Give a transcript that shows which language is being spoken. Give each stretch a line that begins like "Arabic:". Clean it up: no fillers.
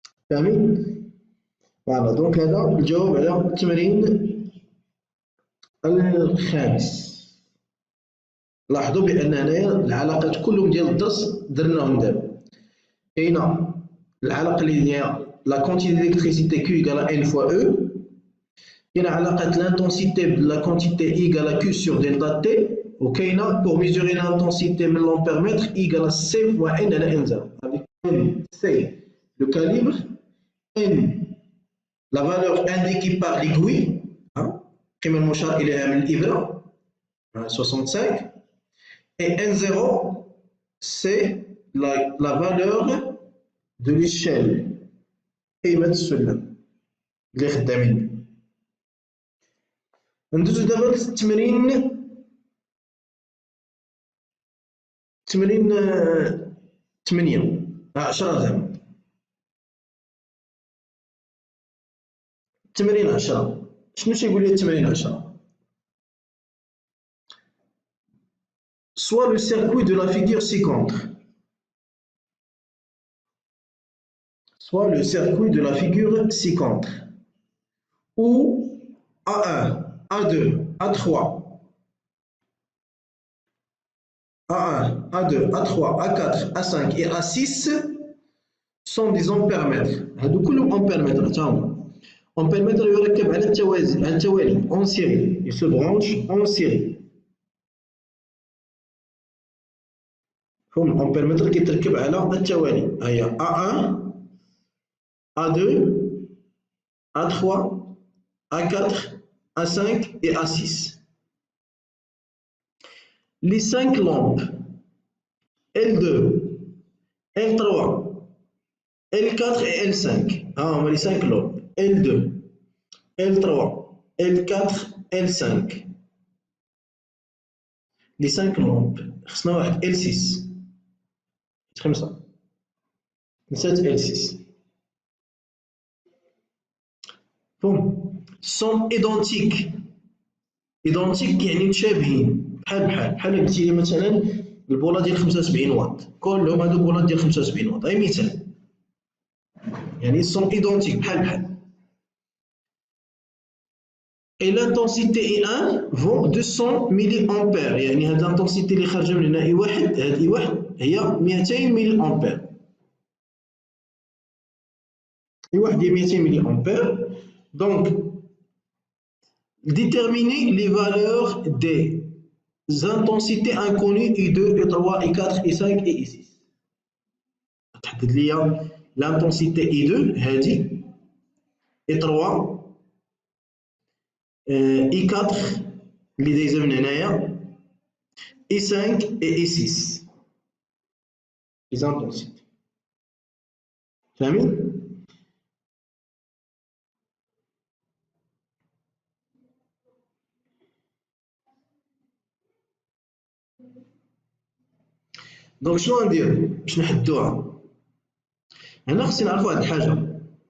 Arabic: فاهمين؟ فوالا دونك هذا الجواب على التمرين الخامس. لاحظوا بأن هنايا العلاقات كلهم ديال الدرس درناهم دابا. كاينة العلاقة اللي هي
French: لا كونتيتي d'électricité Q égale à N fois E.
Arabic: كاينة علاقة
French: l'intensité de la quantité I égale à Q sur delta T. وكاينة pour mesurer l'intensité من l'ampèremètre I égale à C fois N على N0. Avec N, c'est le calibre, N la valeur indiquée par l'aiguille,
Arabic: القيمة المشار إليها من الإبرة
French: 65. Et N0, c'est la valeur de l'échelle
Arabic: قيمة السلم اللي خدامين. ندوزو دابا للتمرين 8 10 زعما. التمرين 10 شنو تيقول لي التمرين 10؟
French: Soit le circuit de la figure ci-contre. Soit le circuit de la figure ci-contre. Où A1, A2, A3, A1, A2, A3, A4, A5 et A6 sont des ampèremètres.
Arabic: هادو كلهم ampèremètres تا هما. Ampèremètre يركب على التوالي
French: en série. Il se branche en série.
Arabic: هم ampèremètre كيتركب على التوالي. هيا A1, A2, A3, A4, A5 et A6.
French: Les 5 lampes L2, L3, L4 et L5. Ah, les 5 lampes L2, L3, L4, L5. Les 5 lampes.
Arabic: خصنا واحد L6. خمسة. نسات L6.
French: Bon. Sont identiques.
Arabic: Identiques يعني متشابهين بحال قلتي لي مثلا البوله ديال 75 واط كلهم هادو بولات ديال 75 واط. غير مثال يعني
French: sont identiques
Arabic: بحال.
French: Et l'intensité I1 vaut 200 milliampères.
Arabic: يعني هاد الانتنسيتي اللي خارجه من هنا I1 هاد I1 هي 200 مليامبير. I1 هي 200 مليامبير.
French: Donc déterminer les valeurs des intensités inconnues I2, I3, I4, I5 et I6.
Arabic: تحدد لي l'intensité I2 هادي I3 I4 اللي دايزه من هنايا I5 et I6 les intensités. فاهمين؟ دونك شنو غندير باش نحدوها؟ هنا خصني نعرف واحد الحاجه.